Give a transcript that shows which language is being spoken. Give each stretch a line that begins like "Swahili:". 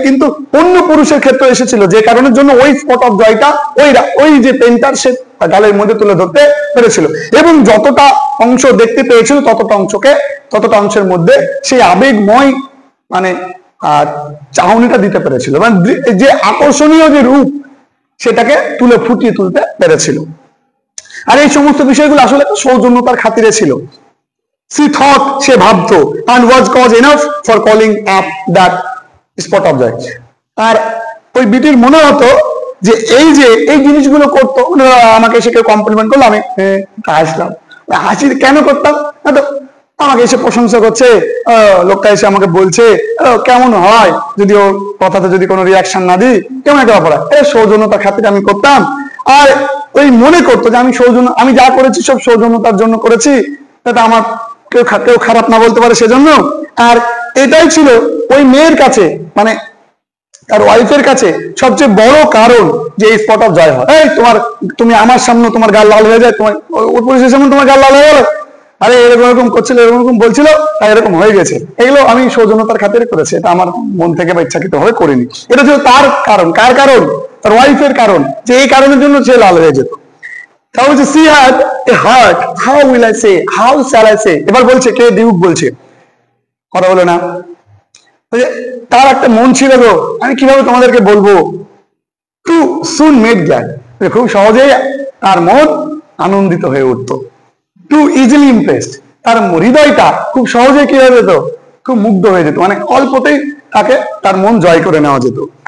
Bangla: কিন্তু অন্য পুরুষের ক্ষেত্রে এসেছিল, যে কারণের জন্য ওই স্পট অফ জয়টা ওই যে পেন্টার সে গালের মধ্যে তুলে ধরতে পেরেছিল, এবং যতটা অংশ দেখতে পেয়েছিল ততটা অংশের মধ্যে সেই আবেগময় মানে চাহনিটা দিতে পেরেছিল, মানে যে আকর্ষণীয় যে রূপ সেটাকে ফুটিয়ে তুলতে পেরেছিল। আর এই সমস্ত বিষয়গুলো আসলে একটা সৌজন্যতার খাতিরে ছিল।
English: She thought,
Bangla: সে ভাবতো,
English: and was cause enough for calling up that spot of joy।
Bangla: আর ওই বিটির মনে হতো যে এই জিনিসগুলো করতো, আমাকে এসে কেউ কমপ্লিমেন্ট করলো, আমি হাসলাম। হাসি কেন করতাম? আমাকে এসে প্রশংসা করছে, লোকটা এসে আমাকে বলছে কেমন হয় যদি ওর কথাতে যদি কোনো রিয়াকশন না দিই, কেমন একটা ব্যাপার, সৌজন্যতার খাতিরে আমি করতাম। আর ওই মনে করতো যে আমি যা করেছি সব সৌজন্যতার জন্য করেছি, যাতে আমার কেউ খারাপ না বলতে পারে সেজন্য। আর এটাই ছিল ওই মেয়ের কাছে, মানে তার ওয়াইফের কাছে সবচেয়ে বড় কারণ যে এই স্পট অফ জয় হয়। তুমি আমার সামনে তোমার গাল লাল হয়ে যায়, তোমার ওর পুরুষের সামনে তোমার গাল লাল হয়ে গেল, আরে এরকম করছিল, এরকম বলছিল, তাই এরকম হয়ে গেছে। এগুলো আমি সৌজন্যতার খাতিরে করেছি, এটা আমার মন থেকে বা ইচ্ছাকৃত ভাবে করিনি। এটা ছিল তার কারণ। কার কারণ? তার ওয়াইফের কারণ, যে এই কারণের জন্য সে লাল হয়ে যেত।
English: তাহলে she had a heart, how will I say, how shall I say।
Bangla: এবার বলছে, কে? ডিউক বলছে, কথা বলে না, তার একটা মন ছিল গো, আমি কিভাবে তোমাদেরকে বলবো,
English: too soon made glad,
Bangla: খুব সহজেই তার মন আনন্দিত হয়ে উঠতো।
English: too easily impressed,
Bangla: তার হৃদয়টা খুব সহজে কি হয়ে যেত, খুব মুগ্ধ হয়ে যেত, মানে অল্পতেই তার মন জয় করে নেওয়া যেত।